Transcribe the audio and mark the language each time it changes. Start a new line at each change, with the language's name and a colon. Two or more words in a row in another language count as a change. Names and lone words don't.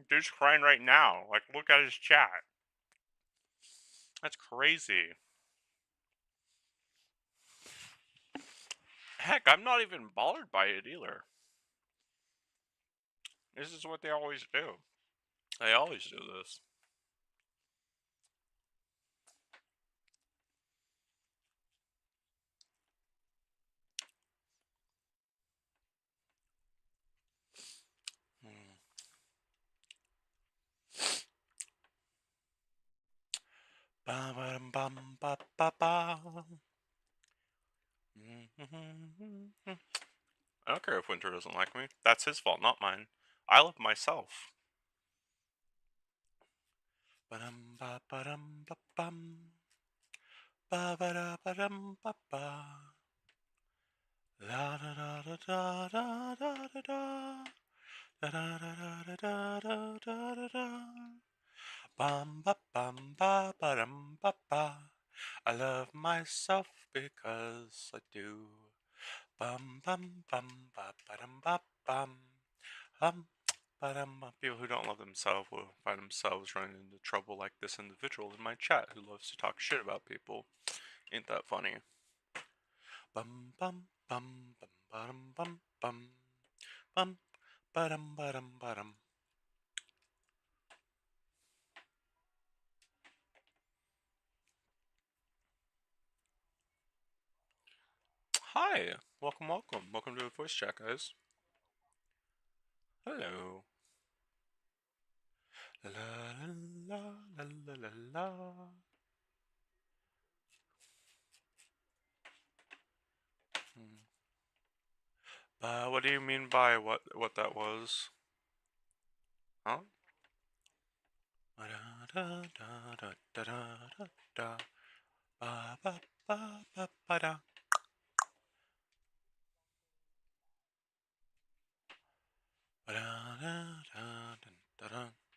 English: Dude's crying right now. Like, look at his chat. That's crazy. Heck, I'm not even bothered by it either. This is what they always do. They always do this. Hmm. Ba ba bum ba ba ba. I don't care if Winter doesn't like me. That's his fault, not mine. I love myself. Ba-dum ba ba-dum ba bum. Ba ba da ba-dum ba ba. La da da da da da da da da. Da da da da da da da da da. Bum ba bum ba ba-dum ba ba. I love myself because I do. Bum bum bum ba ba-dum ba bum. People who don't love themselves will find themselves running into trouble like this individual in my chat who loves to talk shit about people. Ain't that funny? Bum bum bum bum bum bum bum bum ba-dum ba-dum ba-dum. Hi, welcome to the voice chat, guys. Hello. La la la la la la. What do you mean by what that was? Huh? Da da da da da da da. Ba ba ba ba ba da. Ba da da da da da.